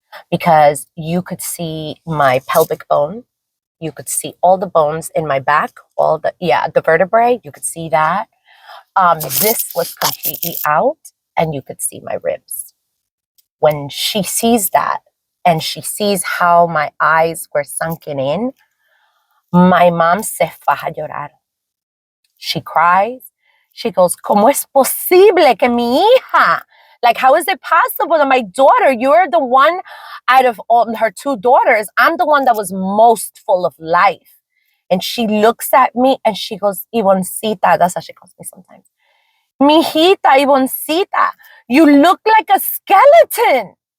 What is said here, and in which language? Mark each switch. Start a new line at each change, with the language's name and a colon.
English: Because you could see my pelvic bone. You could see all the bones in my back, the vertebrae. You could see that. This was completely out, and you could see my ribs. When she sees that, and she sees how my eyes were sunken in, my mom se faja a llorar. She cries.
Spanish: She goes, ¿Cómo es posible que mi hija?
English: Like, how is it possible that my daughter, you're the one out of all her 2 daughters, I'm the one that was most full of life. And she looks at me and she goes, Ivoncita, that's how she calls me sometimes. Mijita, Ivoncita, you look like a skeleton.